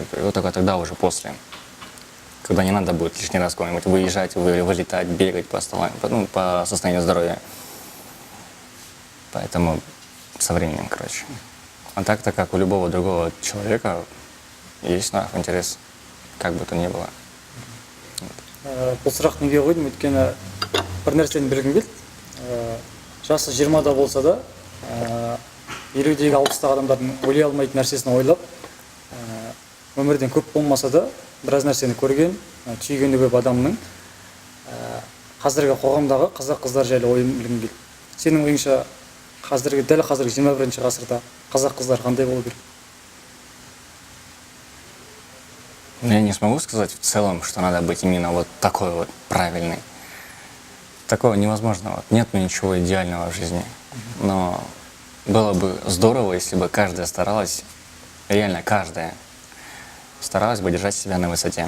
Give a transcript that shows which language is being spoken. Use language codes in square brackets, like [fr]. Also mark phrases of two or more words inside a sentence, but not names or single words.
[ru] И вот только тогда уже после, когда не надо будет лишний раз куда-нибудь выезжать, вылетать, бегать по состоянию здоровья. Поэтому со временем, короче. А так-то, как у любого другого человека, есть нрав, интерес, как бы то ни было. [kk] Бұл сұрақ неге қойдым, өйткені бір нәрсені білгім келді. Жасы 20-да болса да, 50-дегі 60-тағы адамдардың ойлай алмайтын нәрсесін ойлап, өмірден көп болмаса да, біраз нәрсені көрген, түйгені көп адамның қазіргі қоғамдағы қазақ қыздар жайлы ойын білгім келді. Сенің ойыңша, дәл қазіргі 21-ші ғасырда қазақ қыздар қандай болу керек? [ru] Я не смогу сказать в целом, что надо быть именно вот такой вот правильный. Такого невозможно. Вот. Нет ничего идеального в жизни. Но было бы здорово, если бы каждая старалась, реально каждая, старалась бы держать себя на высоте.